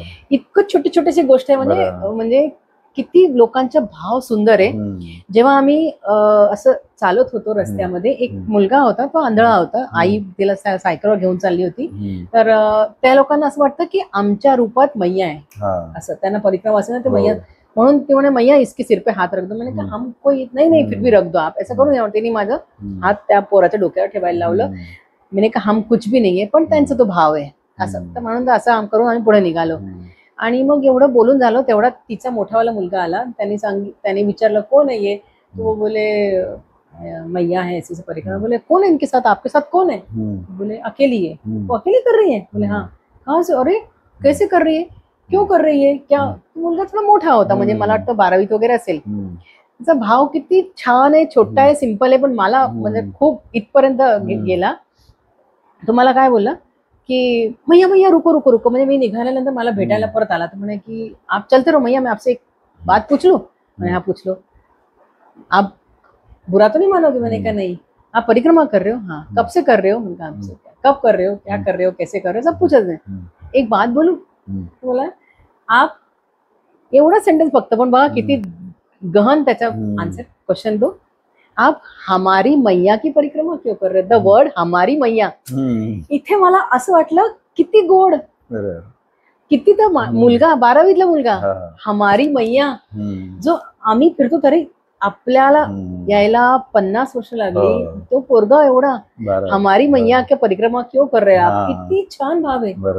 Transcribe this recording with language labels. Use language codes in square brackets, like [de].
[mr] इतकं छोटी छोटीशी गोष्ट आहे, म्हणजे किती लोकांचा भाव सुंदर आहे. जेव्हा आम्ही असं चालत होतो रस्त्यामध्ये, एक मुलगा होता, तो आंधळा होता, आई तिला सायकलवर घेऊन चालली होती. तर त्या लोकांना असं वाटतं की आमच्या रूपात मैया आहे, असं त्यांना परिक्रमा असेल ना ते मैया, म्हणून ते म्हणे मैया [hi] इसके सिर पे हात रख दो. मैंने कहा हम कोई नहीं फिर भी रख दो आप, ऐसा [mr] करू नये. त्यांनी माझं हात त्या पोराच्या डोक्यावर ठेवायला लावलं. [hi] मैंने कहा हम कुछ भी [mr] नाहीये, पण त्यांचा तो भाव आहे असं. तर म्हणून असं करून आम्ही पुढे निघालो. आणि मग एवढं बोलून झालं, तेवढा तिचा मोठावाला मुलगा आला. त्याने विचारलं कोण आहे, तो बोले [hi] मैया है ऐसी परिक्रमा. बोले कौन है इनके साथ, आपके साथ कौन है? बोले अकेली है. वो अकेली कर रही है? बोले हाँ. कहाँ से? अरे कैसे कर रही है, क्यों कर रही है, क्या? [mr] मुलगा थोडा मोठा होता, म्हणजे मला वाटतं 12वीत वगैरे असेल. त्याचा भाव किती छान आहे, छोटा आहे, सिंपल आहे, पण मला म्हणजे खूप इथपर्यंत गेला. तो मला काय बोलला की [hi] मैया मैया रुको रुको रुको, [mr] म्हणजे मी निघाल्यानंतर मला भेटायला परत आला. तर म्हणे की [hi] आप चलते रहो मैया, मैं आपसे एक बात पूछ लूं. मैंने हाँ पूछ लो. आप बुरा तो नहीं मानोगे? मैंने कहा नहीं. आप परिक्रमा कर रहे हो? हाँ. कब से कर रहे हो? मैंने कहा आपसे. कब कर रहे हो, क्या कर रहे हो, कैसे कर रहे हो, सब पूछा. एक बात बोलूं? [mr] बोला आप, एवढा सेंटेन्स फक्त, पण बघा किती गहन त्याचा आन्सर, क्वेश्चन [hi] दो. आप हमारी मैया की परिक्रमा क्यों कर रहे? [en] the word [hi] हमारी मैया, [mr] इथे मला असं वाटलं किती गोड, किती. तर मुलगा 12वीतला मुलगा, [hi] हमारी मैया, जो आम्ही फिरतो तरी आपल्याला यायला 50 वर्ष लागली, तो पोरगा एवढा हमारी मैया की परिक्रमा क्यों कर रहे आप, [mr] किती छान भाव आहे.